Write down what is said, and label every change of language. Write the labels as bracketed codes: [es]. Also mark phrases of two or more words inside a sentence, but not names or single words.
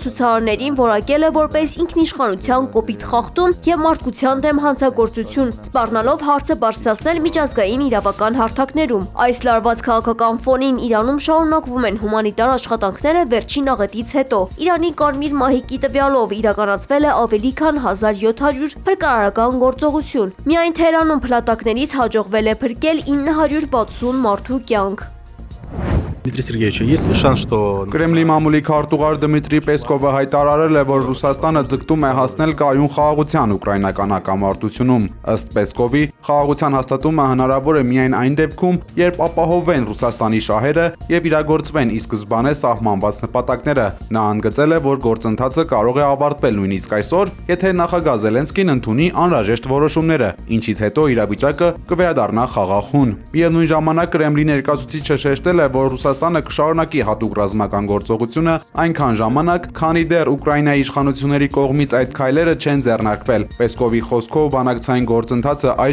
[hy] ցուցարարներին որակել է որպես ինքնիշխանության կոպիտ խախտում եւ մարդկության դեմ հանցագործություն, սպառնալով հարցը բարձրացնել միջազգային իրավական հարթակներում։ Այս լարված քաղաքական ֆոնին Իրանում շարունակվում են հումանիտար աշխատանքները վերջին աղետից հետո։ Իրանի Կարմիր մահիկի տվյալով իրականացվել է ավելի քան 1700 փրկարարական գործողություն։ Միայն Թեհրանում փլատակներից հաջողվել է փրկել 960 մարդու կյանք։ [ru] Дмитрий Сергеевич, есть ли шанс, что [hy] Կրեմլի մամուլի քարտուղար Դմիտրի Պեսկովը հայտարարել է, որ Ռուսաստանը ձգտում է հասնել կայուն խաղաղության ուկրաինական հակամարտությունում։ Ըստ Պեսկովի, խաղաղության հաստատումը հնարավոր է միայն այն դեպքում, երբ ապահովվեն Ռուսաստանի շահերը եւ իրագործվեն ի սկզբանե սահմանված նպատակները։ Նա ընդգծել է, որ գործընթացը կարող է ավարտվել նույնիսկ այսօր, եթե նախագահ Զելենսկին ընդունի անհրաժեշտ որոշումները, ինչից հետո իրավիճակը կվերադառնա խաղաղ հուն։ Միևնույն ժամանակ Կրեմլի ներկայացուցիչը շեշտել է, որ Ռուսաստանը կշարունակի հատուկ ռազմական գործողությունը այնքան ժամանակ, քանի դեռ Ուկրաինայի իշխանությունների կողմից այդ քայլերը չեն ձեռնարկվել։ Պեսկովի խոսքով բանակցային գործընթացը այժմ